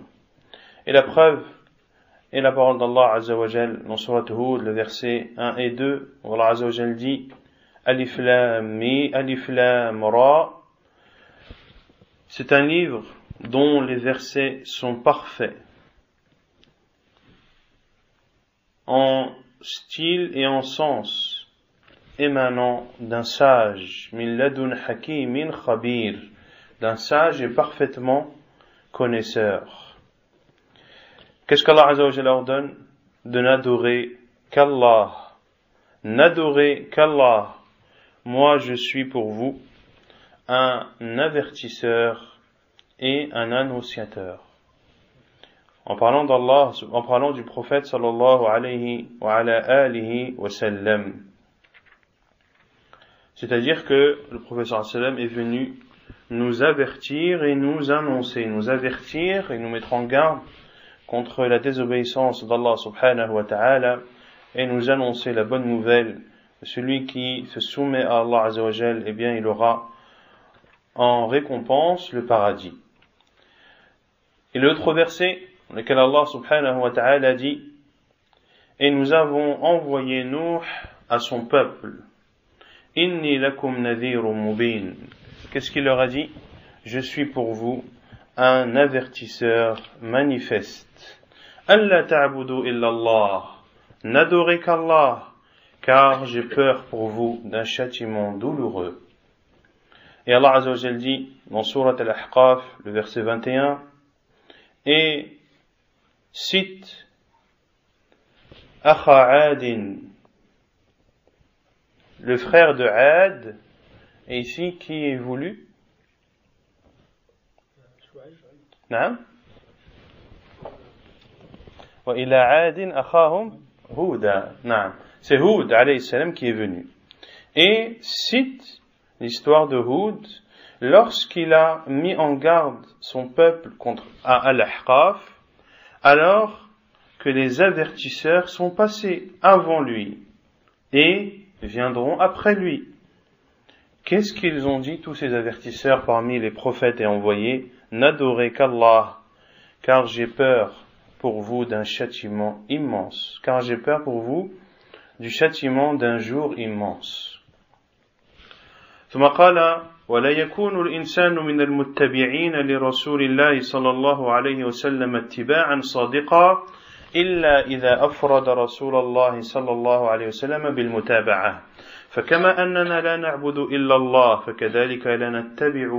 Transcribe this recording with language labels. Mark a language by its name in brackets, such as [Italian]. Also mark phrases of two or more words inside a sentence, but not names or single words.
[French] Et la preuve est la parole d'Allah [Arabic] عز وجل [French] dans Surat Hud, le verset 1 et 2, où Allah [Arabic] عز وجل [French] dit [Arabic] الر. [French] C'est un livre dont les versets sont parfaits en style et en sens, émanant d'un sage, [Arabic] من لدن حكيم خبير, [French] d'un sage et parfaitement connaisseur. Qu'est-ce qu'Allah [Arabic] عز وجل [French] ordonne? De n'adorer qu'Allah. N'adorer qu'Allah. Moi je suis pour vous un avertisseur et un annonciateur. En parlant d'Allah, en parlant du prophète [Arabic] صلى الله عليه وعلى آله وسلم. [French] C'est-à-dire que le prophète [Arabic] صلى الله عليه وسلم [French] est venu nous avertir et nous annoncer, nous avertir et nous mettre en garde contre la désobéissance d'Allah [Arabic] سبحانه وتعالى [French] et nous annoncer la bonne nouvelle. Celui qui se soumet à Allah [Arabic] عز وجل, [French] eh bien il aura en récompense le paradis. Et l'autre verset dans lequel Allah [Arabic] سبحانه وتعالى [French] dit et nous avons envoyé Nuh à son peuple. [Arabic] إني لكم نذير مبين. [French] Qu'est-ce qu'il leur a dit? Je suis pour vous un avertisseur manifeste. [Arabic] ألا تعبدوا إلا الله. [French] N'adorez qu'Allah, car j'ai peur pour vous d'un châtiment douloureux. Et Allah [Arabic] عز وجل [French] dit dans Surat Al-Ahqaf, le verset 21, et cite [Arabic] أخا عاد, [French] le frère de Ad, et ici qui est voulu? Naam? [Arabic] وإلى عاد أخاهم هودا. [French] Naam. C'est Houd [Arabic] عليه السلام [French] qui est venu. Et cite l'histoire de Houd lorsqu'il a mis en garde son peuple contre Al-Ahqaf, alors que les avertisseurs sont passés avant lui et viendront après lui. Qu'est-ce qu'ils ont dit tous ces avertisseurs parmi les prophètes et envoyés? N'adorez qu'Allah, car j'ai peur pour vous d'un châtiment immense, car j'ai peur pour vous du châtiment d'un jour immense. [Arabic] ثم قال ولا يكون الإنسان من المتبعين لرسول الله صلى الله عليه وسلم اتباعا صادقا إلا إذا أفرد رسول الله صلى الله عليه وسلم بالمتابعة فكما أننا لا نعبد إلا الله فكذلك لا نتبع